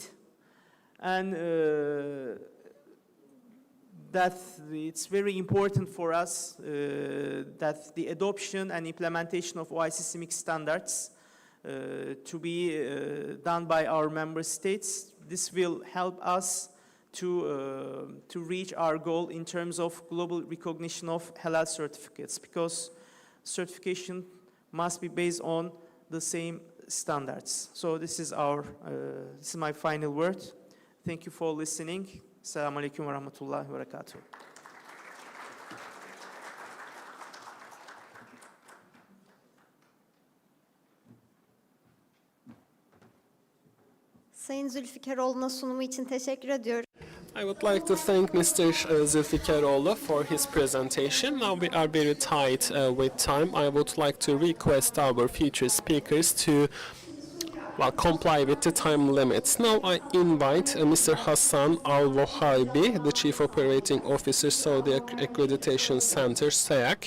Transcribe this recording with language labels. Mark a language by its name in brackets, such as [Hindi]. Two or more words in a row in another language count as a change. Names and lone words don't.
[English] And that it's very important for us that the adoption and implementation of OIC CIMIC standards to be done by our member states, this will help us to reach our goal in terms of global recognition of halal certificates, because certification must be based on the same standards. So this is my final word. Thank you for listening. [Arabic] السلام عليكم ورحمة الله وبركاته. [Turkish] Sayın Zülfikaroğlu'na sunumu için teşekkür ediyorum. [English] I would like to thank Mr. Zulfikaroğlu for his presentation. Now we are very tight with time. I would like to request our future speakers to comply with the time limits. Now I invite Mr. Hassan Al-Wahabi, the Chief Operating Officer, Saudi Accreditation Center, SAAC.